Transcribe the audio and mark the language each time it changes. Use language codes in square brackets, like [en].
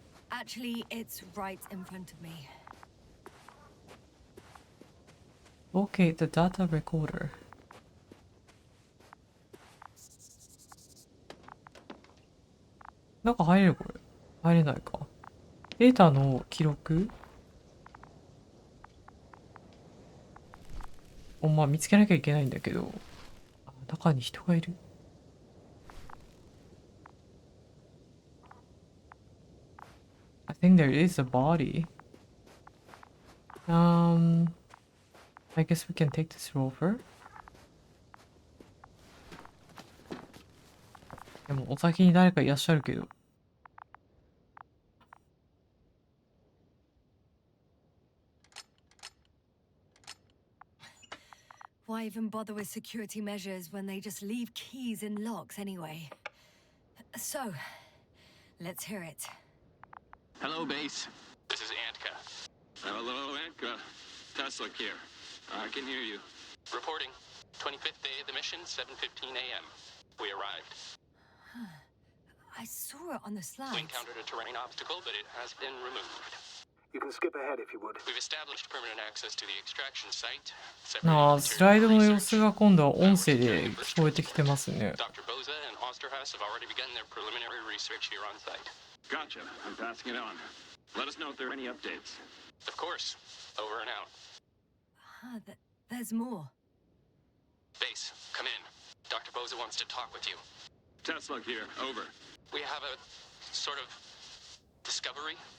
[en] Actually, it's right in front of me. Locate the data recorder. [ja] 中入れるこれ。入れないか。データの記録まあ見つけなきゃいけないんだけど、中に人がいる。 [en] I think there is a body. I guess we can take this rover. [ja] でもお先に誰かいらっしゃるけど。 [en] Why even bother with security measures when they just leave keys in locks anyway? So, let's hear it. Hello, base. This is Antka. Hello, Antka. Tesla here. I can hear you. Reporting. 25th day of the mission, 7:15 a.m. We arrived. I saw it on the slides. encountered a terrain obstacle, but it has been removed. You can skip ahead if you would. We've established permanent access to the extraction site. [ja] ああ、スライドの様子が今度は音声で聞こえてきてますね。 [en] Dr. Boza and Osterhaus have already begun their preliminary research here on site. Gotcha. I'm passing it on. Let us know if there are any updates. Of course. Over and out. There's more. Base, come in. Dr. Boza wants to talk with you. Tesla here. Over. We have a sort of discovery.